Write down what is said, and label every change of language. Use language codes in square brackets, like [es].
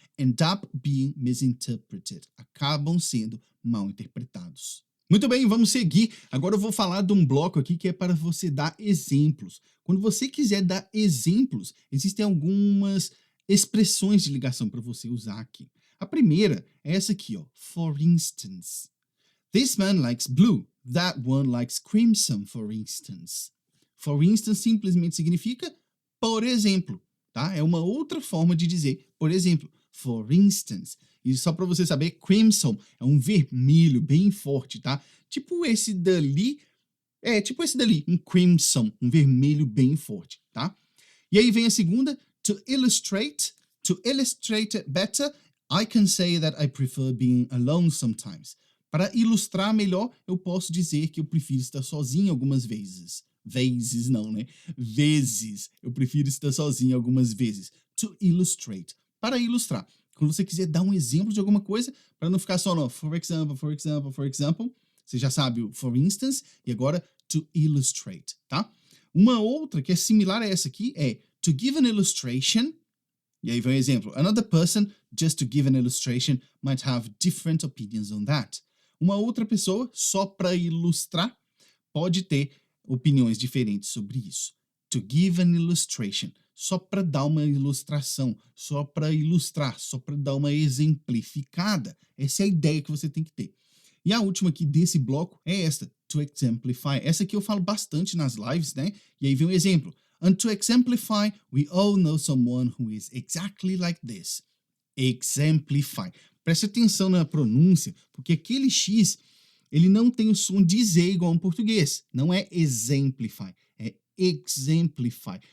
[en] End up being misinterpreted. [pt] Acabam sendo mal interpretados. Muito bem, vamos seguir. Agora eu vou falar de um bloco aqui que é para você dar exemplos. Quando você quiser dar exemplos, existem algumas expressões de ligação para você usar aqui. A primeira é essa aqui, ó. For instance. [en] This man likes blue. That one likes crimson, for instance. [pt] For instance simplesmente significa por exemplo, tá? É uma outra forma de dizer por exemplo. For instance. E só para você saber, crimson é um vermelho bem forte, tá? Tipo esse dali, um crimson, um vermelho bem forte, tá? E aí vem a segunda, [en] to illustrate it better, I can say that I prefer being alone sometimes. [pt] Para ilustrar melhor, eu posso dizer que eu prefiro estar sozinho algumas vezes. Vezes não, né? Vezes. Eu prefiro estar sozinho algumas vezes. To illustrate. Para ilustrar. Quando você quiser dar um exemplo de alguma coisa, para não ficar só no for example, você já sabe o for instance, e agora to illustrate, tá? Uma outra que é similar a essa aqui é [en] to give an illustration, [pt] e aí vem um exemplo. [en] Another person, just to give an illustration, might have different opinions on that. [pt] Uma outra pessoa, só para ilustrar, pode ter opiniões diferentes sobre isso. [en] To give an illustration. [pt] Só para dar uma ilustração, só para ilustrar, só para dar uma exemplificada. Essa é a ideia que você tem que ter. E a última aqui desse bloco é esta, to exemplify. Essa aqui eu falo bastante nas lives, né? E aí vem um exemplo. [en] And to exemplify, we all know someone who is exactly like this. Exemplify. [pt] Preste atenção na pronúncia, porque aquele X, ele não tem o som de Z igual em português. Não é exemplify, é exemplify.